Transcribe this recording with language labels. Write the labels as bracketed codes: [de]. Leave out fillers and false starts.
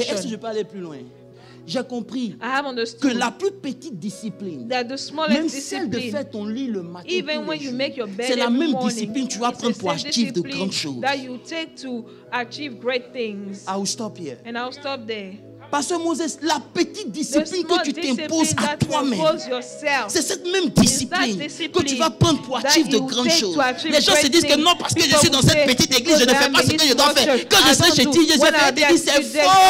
[fr] Et est-ce que je peux aller plus loin? J'ai compris que la plus petite discipline, même celle de faire ton lit le matin, c'est la même discipline que tu vas prendre pour achieve de grandes choses. [en] That you take to achieve great things. I will stop here. And I'll stop there. [fr] Parce que Moses, la petite discipline que tu t'imposes à toi-même, c'est cette même discipline que tu vas prendre pour achieve de grandes choses. Les gens se disent que non, parce que je suis dans cette petite église, je ne fais pas ce que je dois faire. Quand je serai chez Dieu, je vais faire des églises, c'est faux.